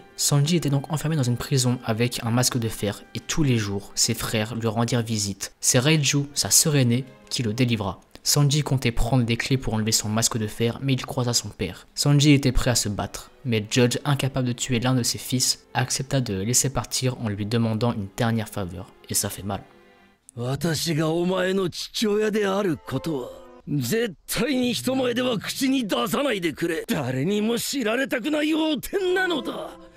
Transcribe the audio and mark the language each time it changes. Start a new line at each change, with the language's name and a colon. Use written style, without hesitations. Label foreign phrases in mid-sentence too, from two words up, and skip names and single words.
French: Sanji était donc enfermé dans une prison avec un masque de fer et tous les jours, ses frères lui rendirent visite. C'est Reiju, sa sœur aînée, qui le délivra. Sanji comptait prendre des clés pour enlever son masque de fer, mais il croisa son père. Sanji était prêt à se battre, mais Judge, incapable de tuer l'un de ses fils, accepta de le laisser partir en lui demandant une dernière faveur. Et ça fait mal.
Japanese: 私がお前の父親であることは絶対に人前では口に出さないでくれ。誰にも知られたくない汚点なのだ。